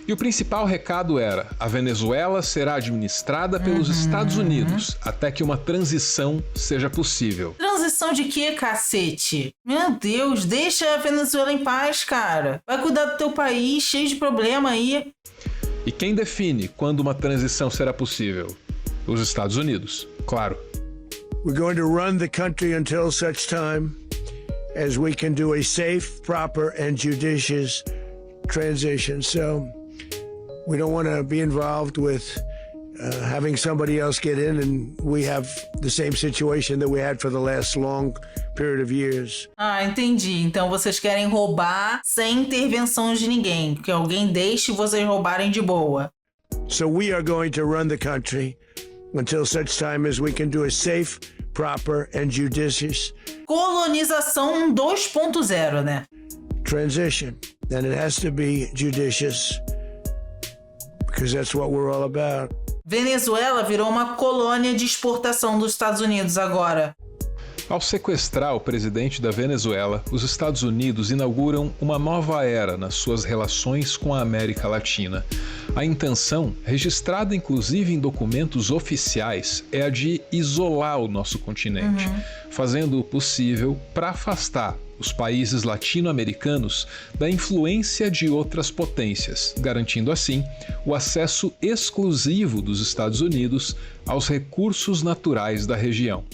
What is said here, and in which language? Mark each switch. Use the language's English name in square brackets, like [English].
[Portuguese] E o principal recado era: a Venezuela será administrada pelos Estados Unidos até que uma transição seja possível. Transição de quê, cacete? Meu Deus, deixa a Venezuela em paz, cara. Vai cuidar do teu país, cheio de problema aí. E quem define quando uma transição será possível? Os Estados Unidos, claro. [English] We're going to run the country until such time as we can do a safe, proper, and judicious transition. So we don't want to be involved with having somebody else get in and we have the same situation that we had for the last long period of years. [Portuguese] Ah, entendi. Então vocês querem roubar sem intervenção de ninguém, que alguém deixe vocês roubarem de boa. [English] So we are going to run the country until such time as we can do a safe, proper, and judicious [Portuguese] Colonização 2.0, né? [English] transition. And it has to be judicious because that's what we're all about. [Portuguese] Venezuela virou uma colônia de exportação dos Estados Unidos agora. Ao sequestrar o presidente da Venezuela, os Estados Unidos inauguram uma nova era nas suas relações com a América Latina. A intenção, registrada inclusive em documentos oficiais, é a de isolar o nosso continente, fazendo o possível para afastar os países latino-americanos da influência de outras potências, garantindo assim o acesso exclusivo dos Estados Unidos aos recursos naturais da região.